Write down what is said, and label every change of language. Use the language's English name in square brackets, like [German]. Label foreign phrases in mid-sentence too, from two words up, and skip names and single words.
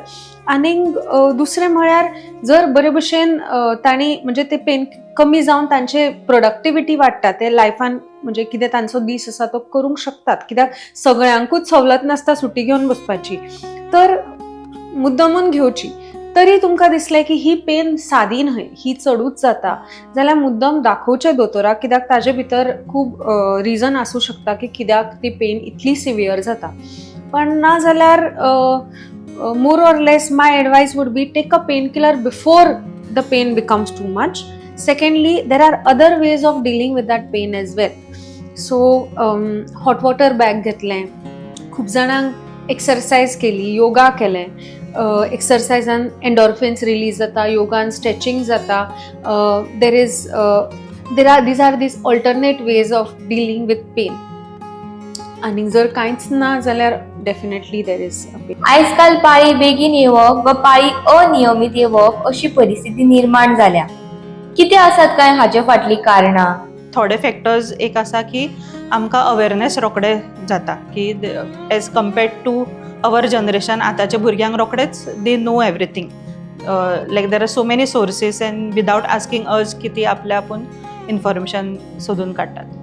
[Konkani] आनीक दुसरें म्हळ्यार जर बरे भशेन तांणी म्हणजे ते पेन कमी जावन तांचे प्रोडक्टिविटी वाडटा, ते लायफान म्हणजे कितें तांचो दीस आसा तो करूंक शकतात, कित्याक सगळ्यांकूच सवलत नासता सुटी घेवन बसपाची, तर मुद्दमून घेवची. तरी तुमकां दिसलें की ही पेन सादी न्हय, ही चडूच जाता, जाल्यार मुद्दम दाखोवचें दोतोराक, कित्याक ताजे भितर खूब रिजन आसूं शकता की कित्याक ती पेन इतली सिवियर जाता. पण ना जाल्यार [English] more or less my advice would be take a painkiller before the pain becomes too much. Secondly, there are other ways of dealing with that pain as well. So hot water bag [Konkani] घेतलें, खूब जाणांक एक्सरसाइज केली, योगा केलें, एक्सरसाइजान [English] endorphins release [Konkani] जाता, योगान स्ट्रेचिंग जाता. [English] these are these alternate ways of dealing with pain. [Konkani] आणि जर कांयच ना जाल्यार [English] definitely there is a pain. [Konkani] आजकाल पाळी बेगीन येवप वा पाळी अनियमित येवप अशी परिस्थिती निर्माण जाल्या. कितें आसात काय हाचे फाटली कारणां? थोडे फॅक्टर्स एक आसा की आमकां [English] अवेरनेस [Konkani] रोखडे जाता की [English] age compared to our generation, [Konkani] आतांच्या भुरग्यांक रोखडेच [English] they know everything, like there are so many sources and without asking us [Konkani] की ती आपल्या आपूण [English] इन्फॉर्मेशन [Konkani] सोदून काडटात.